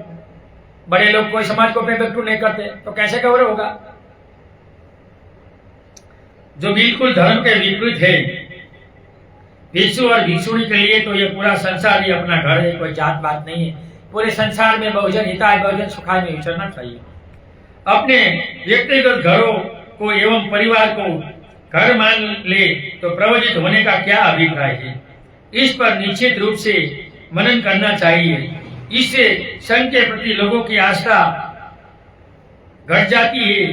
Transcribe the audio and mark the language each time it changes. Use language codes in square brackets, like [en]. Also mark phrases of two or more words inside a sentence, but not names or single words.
[hi] बड़े लोग कोई समाज को [en] payment to [hi] नहीं करते तो कैसे गौरव होगा। जो बिल्कुल धर्म के विपरीत है। भिक्षु और भिक्षुणी के लिए तो ये पूरा संसार ही अपना घर है, कोई जात बात नहीं है। पूरे संसार में [sa] बहुजन हिताय बहुजन सुखाय [hi] में विचरना चाहिए। अपने व्यक्तिगत घरों को एवं परिवार को घर मान ले तो प्रवचित होने का क्या अभिप्राय है, इस पर निश्चित रूप से मनन करना चाहिए। इससे संघ के प्रति लोगों की आस्था घट जाती है।